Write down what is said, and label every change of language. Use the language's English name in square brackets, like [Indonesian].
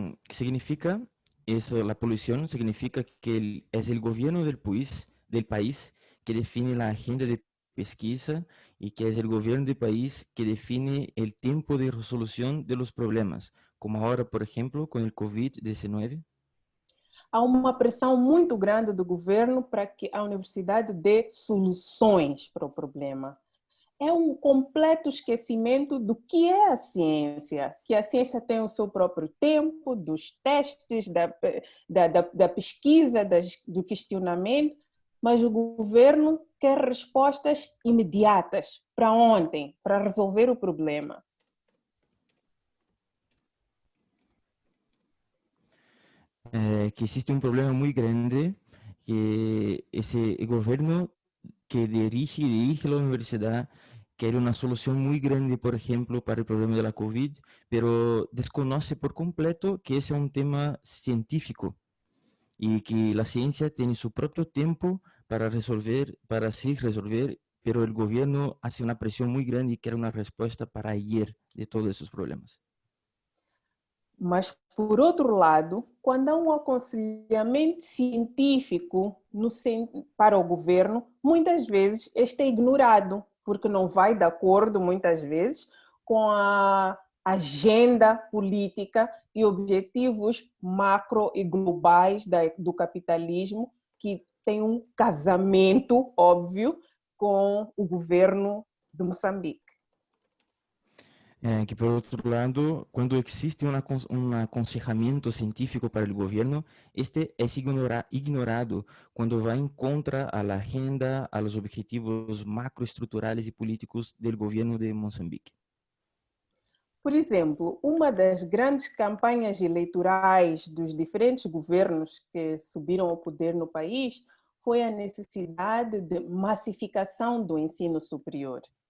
[Spanish] significa eso, la polución significa que es el gobierno del país que define la agenda de pesquisa y que es el gobierno del país que define el tiempo de resolución de los problemas, como ahora, por ejemplo, con el COVID-19. [Portuguese] Há uma pressão muito grande do governo para que a universidade dê soluções para o problema. É um completo esquecimento do que é a ciência, que a ciência tem o seu próprio tempo, dos testes, da pesquisa, do questionamento, mas o governo quer respostas imediatas, para ontem, para resolver o problema. [Spanish] Que existe un problema muy grande, que ese gobierno que dirige la universidad quiere una solución muy grande, por ejemplo, para el problema de la COVID, pero desconoce por completo que ese es un tema científico y que la ciencia tiene su propio tiempo para resolver, pero el gobierno hace una presión muy grande y quiere una respuesta para ayer de todos esos problemas. [Portuguese] Mas, por outro lado, quando há um aconselhamento científico para o governo, muitas vezes este é ignorado, porque não vai de acordo, muitas vezes, com a agenda política e objetivos macro e globais do capitalismo, que tem um casamento óbvio com o governo de Moçambique. [Spanish] Que por otro lado, cuando existe un aconsejamiento científico para el gobierno, este es ignorado cuando va en contra a la agenda, a los objetivos macroestructurales y políticos del gobierno de Mozambique. [Portuguese] Por exemplo, uma das grandes campanhas eleitorais dos diferentes governos que subiram ao poder no país foi a necessidade de massificação do ensino superior.